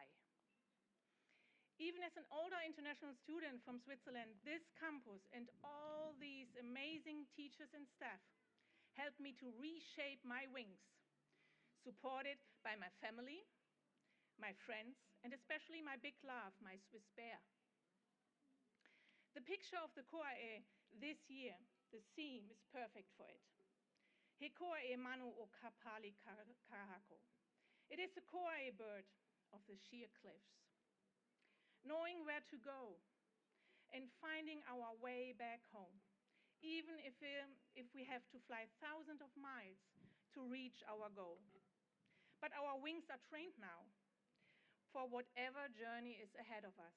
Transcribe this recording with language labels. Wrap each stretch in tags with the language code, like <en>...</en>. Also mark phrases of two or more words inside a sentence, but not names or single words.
<en>Even as an older international student from Switzerland, this campus and all these amazing teachers and staff helped me to reshape my wings, supported by my family, my friends, and especially my big love, my Swiss bear. The picture of the Kaua'i this year, the theme is perfect for it.</en> <haw>He Kaua'i manu o kapali kahako.</haw> <en>It is the Kaua'i bird of the sheer cliffs. Knowing where to go and finding our way back home, even if we have to fly thousands of miles to reach our goal. But our wings are trained now for whatever journey is ahead of us.</en>